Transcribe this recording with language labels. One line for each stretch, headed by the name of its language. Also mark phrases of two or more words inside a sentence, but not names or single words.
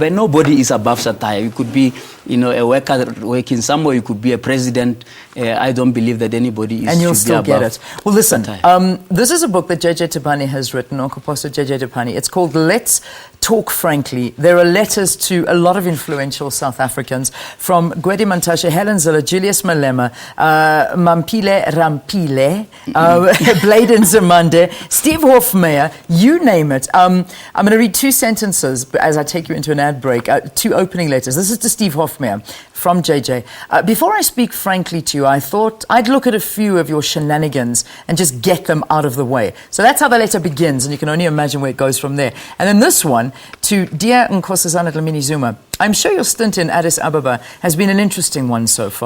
English: And nobody is above satire. You could be, a worker working somewhere. You could be a president. I don't believe that anybody is. And you'll still get it. Well, listen, this is a book that JJ Tabane has written, Onkgopotse JJ Tabane. It's called Let's Talk Frankly. There are letters to a lot of influential South Africans, from Gwedi Mantashe, Helen Zille, Julius Malema, Mampile Rampile, Bladen Zamande, Steve Hofmeyer, you name it. I'm going to read two sentences as I take you into an ad break, two opening letters. This is to Steve Hofmeyer from JJ. Before I speak frankly to you, I thought I'd look at a few of your shenanigans and just get them out of the way. So that's how the letter begins, and you can only imagine where it goes from there. And then this one, to Dear Nkosazana Dlamini Zuma, I'm sure your stint in Addis Ababa has been an interesting one so far.